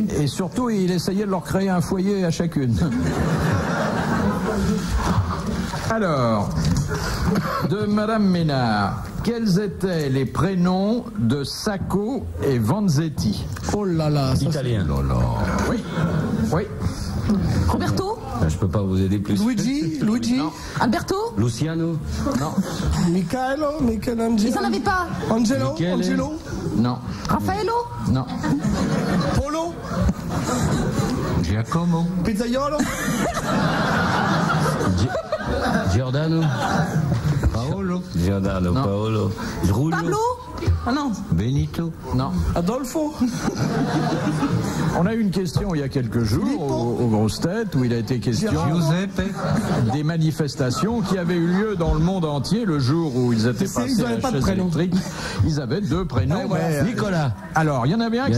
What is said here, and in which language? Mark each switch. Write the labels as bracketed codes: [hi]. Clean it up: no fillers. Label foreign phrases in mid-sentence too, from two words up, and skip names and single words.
[fr] Et surtout, il essayait de leur créer un foyer à chacune. Alors, de Madame Ménard, quels étaient les prénoms de Sacco et Vanzetti? Oh là là. Ça, Italien. Oui. Oui. Roberto. Je peux pas vous aider plus. Luigi. Alberto. Luciano. Non. Michelangelo. Ils en avaient pas. Angelo. Michele. Angelo. Non. Raffaello. Non. Polo. Giacomo? Pizzaiolo. Giordano. Paolo? Giordano. Non. Paolo. Rullo. Pablo. Ah non. Benito? Non. Adolfo. On a eu une question il y a quelques jours aux grosses têtes où il a été question Giuseppe? des manifestations qui avaient eu lieu dans le monde entier le jour où ils étaient Ils passés à n'avaient la pas de chaise prénom. électrique. Ils avaient deux prénoms. Ouais, voilà. mais, Nicolas. Alors, il y en avait un qui